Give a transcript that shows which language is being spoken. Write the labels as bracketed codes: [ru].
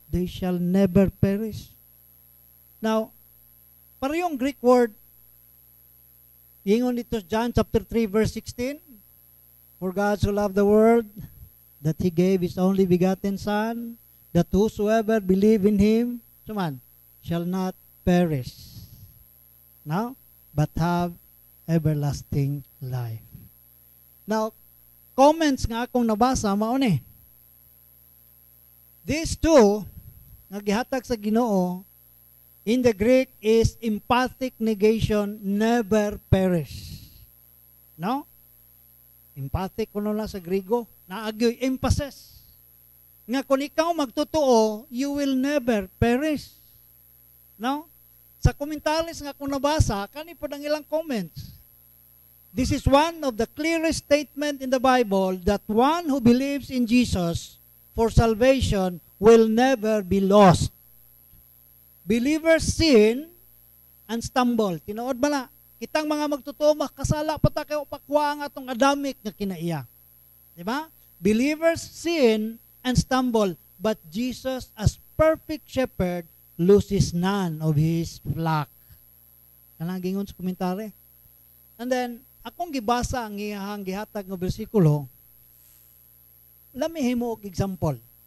[en] They shall never perish. Now, [ceb] parehong Greek word, ingon dito [en] John chapter 3 verse 16, for God so loved the world that He gave His only begotten Son, that whosoever believe in Him, shall not perish, no, but have everlasting life. [ceb] Now, comments nga akong nabasa, mao ni. [en] These two, [ceb] nga gihatag sa Ginoo, [en] in the Greek is emphatic negation, never perish. No? [ceb] Emphatic kuno na sa Griego, naagyoy emphasis. Nga kung ikaw magtotoo, [en] you will never perish. No? [ceb] Sa komentaris nga kung nabasa, kani po ang ilang comments. [en] This is one of the clearest statement in the Bible that one who believes in Jesus for salvation will never be lost. Believers sin and stumble. [ceb] Tinuod ba na? Kitang mga magtotoo, makasala pa ta kayo pakwa ang atong adamic nga kinaiya. Diba? [en] Believers sin and stumble, but Jesus as perfect shepherd loses none of His flock. [ceb] Kanang gingon sa komentary. And then, akong gibasa ang iyahang gihatag nga bersikulo, lami himo og example.